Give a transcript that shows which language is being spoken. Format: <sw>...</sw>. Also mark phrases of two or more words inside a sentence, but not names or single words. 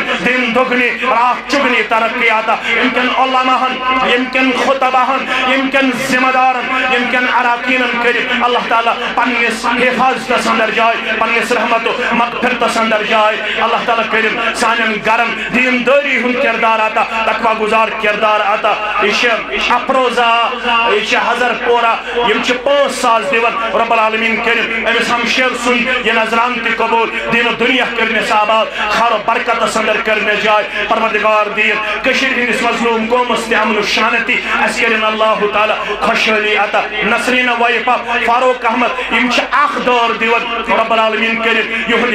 <ur>دِن دُگنی راتھ چُگنی</ur> <ks>ترقی عطا یِم کٮ۪ن علماہن یِم کٮ۪ن خطباہن یِم کٮ۪ن ذمہٕ دارن یِم کٮ۪ن اراکیٖنن کٔرِن اللہ تعالیٰ پننِس حفاظتس اندر جاے پننِس رحمت و مغفرتس اندر جاے اللہ تعالیٰ کٔرِن سانٮ۪ن گرن دیندٲری ہُنٛد کردار عطا تقویٰ گزار کردار عطا یہِ چھِ افروزا یہِ چھِ حضر پورہ یِم چھِ 5,000 دِوان</ks> <ar>رب العالمیٖن</ar> <ks>کٔرِن أمِس ہمشیر سُنٛد یہِ نظران تہِ قبول دیٖنُ دُنیا کٔرنِس آباد خیر و برکتس اندر کٔرنِس جاے پروردگار دیٖن کٔشیٖرِ ہٕنٛدِس مظلوٗم قومس تہِ امن و شانتی اَسہِ کٔرِن اللہ تعالیٰ خۄشحٲلی عطا نسریٖنہ وایفہ فاروق احمد یِم چھِ اکھ دور دِوان</ks> <ar>رب العالمیٖن</ar> <ks>کٔرِن یِہُنٛد</ks>